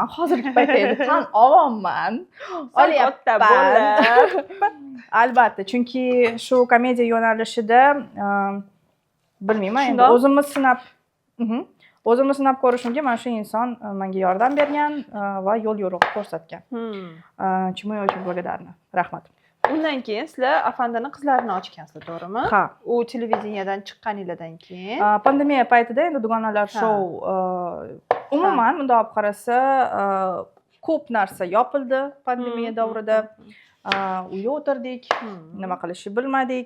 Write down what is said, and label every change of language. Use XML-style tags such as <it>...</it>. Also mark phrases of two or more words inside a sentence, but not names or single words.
<uz>Hozirgi paytda endi tan olyapman. Olyapman. Albatta, chunki shu komediya yo'nalishida bilmayman, endi o'zimni sinab ko'rishimga mana shu inson menga yordam bergan va yo'l yo'riq ko'rsatgan.</uz> <ru>Чему я очень благодарна.</ru> <uz>Rahmat. Undan keyin sizlar Afandani qizlarini ochgansizlar, to'g'rimi? Ha. U televideniyadan chiqqaninglardan keyin. Pandemiya paytida endi dugonalar show umuman bunday olib qarasa ko'p narsa yopildi pandemiya davrida. Uyda o'tirdik, nima qilishni bilmadik.</uz>